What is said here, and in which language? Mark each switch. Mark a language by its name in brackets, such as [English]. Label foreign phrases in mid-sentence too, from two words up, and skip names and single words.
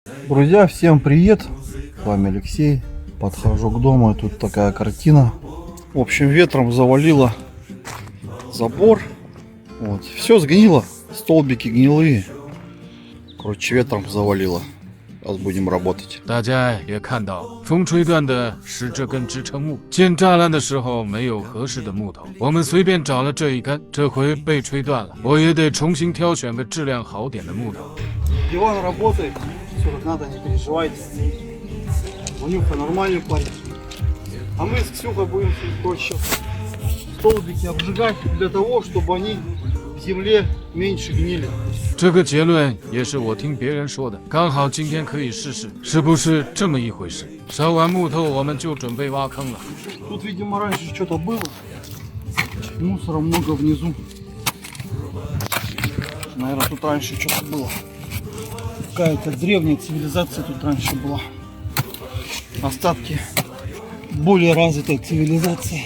[Russian] Друзья, всем привет! С вами Алексей. Подхожу к дому, и тут такая картина. В общем, ветром завалило забор. Вот. Все сгнило, столбики гнилые. Короче, ветром завалило. Сейчас будем работать. [Chinese] 大家也看到，风吹断的是这根支撑木。建栅栏的时候没有合适的木头，我们随便找了这一根，这回被吹断了，我也得重新挑选个质量好点的木头。 [Russian] Диван работает, все как надо, не переживайте. Ванюха нормальный парень. А мы с Ксюхой будем короче, столбики обжигать для того, чтобы они в земле меньше гнили. [Chinese] 这个结论也是我听别人说的，刚好今天可以试试，是不是这么一回事？烧完木头我们就准备挖坑了。 [Russian] Тут, видимо, раньше что-то было. Мусора много внизу. Наверное, тут раньше что-то было. Какая-то древняя цивилизация тут раньше была. Остатки более развитой цивилизации.